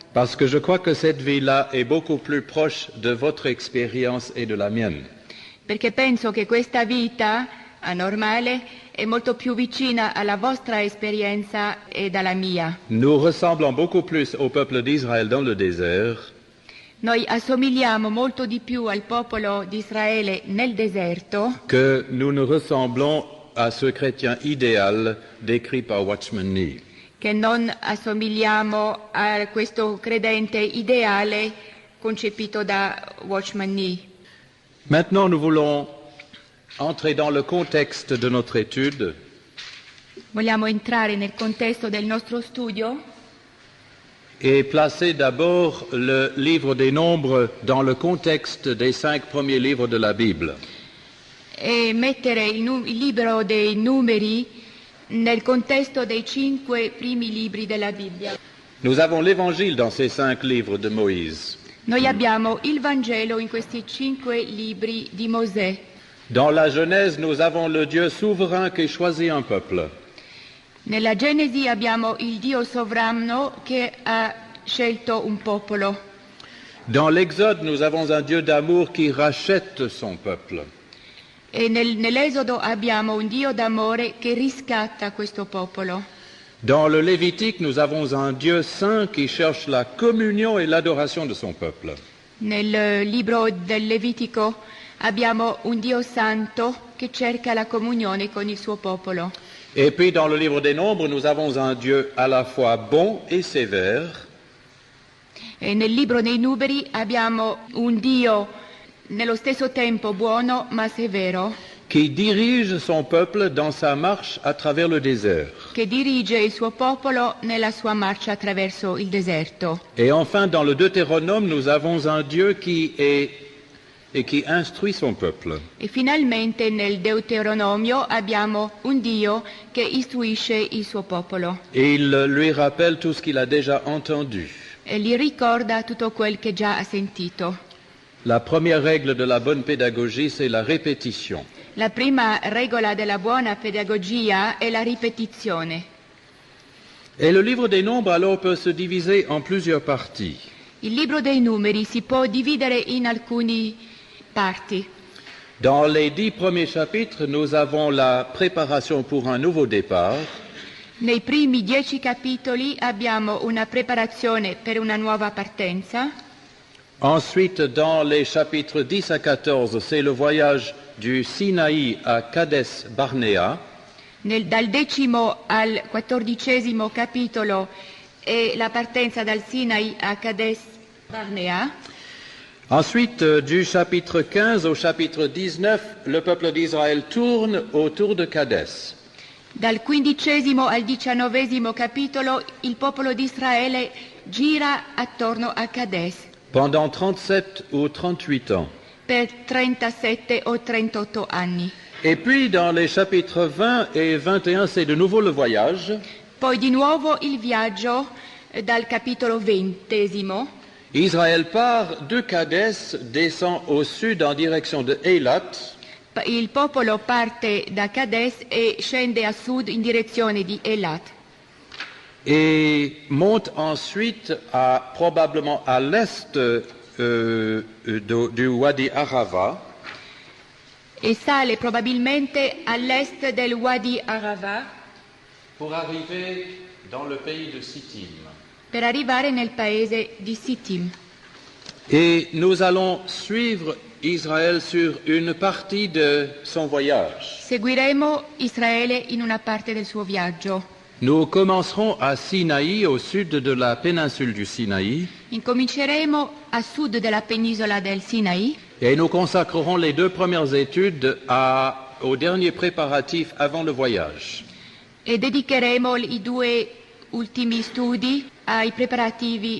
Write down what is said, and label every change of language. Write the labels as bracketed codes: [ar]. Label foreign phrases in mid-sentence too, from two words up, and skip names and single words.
[fr] Parce que je crois que cette vie-là est beaucoup plus proche de votre expérience et de la mienne. [it] Perché penso che questa vita anormale è molto più vicina alla vostra esperienza e dalla mia. [fr] Nous ressemblons beaucoup plus au peuple d'Israël dans le désert [it] Noi assomigliamo molto di più al popolo di Israele nel deserto [fr] que nous ne ressemblons à ce chrétien idéal décrit par Watchman Nee. [it] che non assomigliamo a questo credente ideale concepito da Watchman Nee. [fr] Maintenant, nous voulons entrer dans le contexte de notre étude [it] Vogliamo entrare nel contesto del nostro studio [fr] et placer d'abord le livre des Nombres dans le contexte des 5 premiers livres de la Bible. [it] e mettere il libro dei numeri nel contesto dei 5 primi libri della Bibbia. [fr] Nous avons l'Évangile dans ces 5 livres de Moïse. [it] Noi abbiamo il Vangelo in questi 5 libri di Mosè. [fr] Dans la Genèse, nous avons le Dieu souverain qui choisit un peuple. [it] Nella Genesi abbiamo il Dio sovrano che ha scelto un popolo. [fr] Dans l'Exode, nous avons un Dieu d'amour qui rachète son peuple. [it] E nell'Esodo abbiamo un Dio d'amore che riscatta questo popolo. [fr] Dans le Lévitique, nous avons un Dieu saint qui cherche la communion et l'adoration de son peuple. [it] Nel libro del Levitico abbiamo un Dio santo che cerca la comunione con il suo popolo. [fr] Et puis dans le livre des Nombres, nous avons un Dieu à la fois bon et sévère, [it] E nel libro dei Numeri abbiamo un Dio nello stesso tempo buono ma severo, [fr] qui dirige son peuple dans sa marche à travers le désert. [it] che dirige il suo popolo nella sua marcia attraverso il deserto. [fr] Et enfin, dans le Deutéronome, nous avons un Dieu qui instruit son peuple. [it] E finalmente nel Deuteronomio abbiamo un Dio che istruisce il suo popolo [fr] Et il lui rappelle tout ce qu'il a déjà entendu. [it] e gli ricorda tutto quel che già ha sentito. [fr] La première règle de la bonne pédagogie, c'est la répétition. [it] La prima regola della buona pedagogia è la ripetizione. [fr] Et le livre des Nombres, alors, peut se diviser en plusieurs parties. [it] Il libro dei numeri si può dividere in alcune parti. [fr] Dans les 10 premiers chapitres, nous avons la préparation pour un nouveau départ. [it] Nei primi 10 capitoli abbiamo una preparazione per una nuova partenza. [fr] Ensuite, dans les chapitres 10 à 14, c'est le voyage du Sinaï à Kades Barnea. [it] Dal 10° al 14° capitolo è la partenza dal Sinai a Kades Barnea. [fr] Ensuite, du chapitre 15 au chapitre 19, le peuple d'Israël tourne autour de Kades. [it] Dal 15° al 19° capitolo il popolo di Israele gira attorno a Kades [fr] Pendant 37 ou 38 ans. [it] per 37 o 38 anni. [fr] Et puis, dans les chapitres 20 et 21, c'est de nouveau le voyage. [it] Poi di nuovo il viaggio dal capitolo 20. [fr] Israël part de Kades, descend au sud en direction de Eilat. [it] Il popolo parte da Kades e scende a sud in direzione di Eilat. [fr] Et monte ensuite probablement à l'est du Wadi Arava. [it] E sale probabilmente all'est del Wadi Arava [fr] Pour arriver dans le pays de Sittim. [it] per arrivare nel paese di Sittim. [fr] Et nous allons suivre Israël sur une partie de son voyage. [it] Seguiremo Israele in una parte del suo viaggio. [fr] Nous commencerons à Sinaï, au sud de la péninsule du Sinaï, [it] Incominceremo a sud della penisola del Sinai [fr] et nous consacrerons les 2 premières études aux derniers préparatifs avant le voyage. [it] e dedicheremo i 2 ultimi studi ai preparativi prima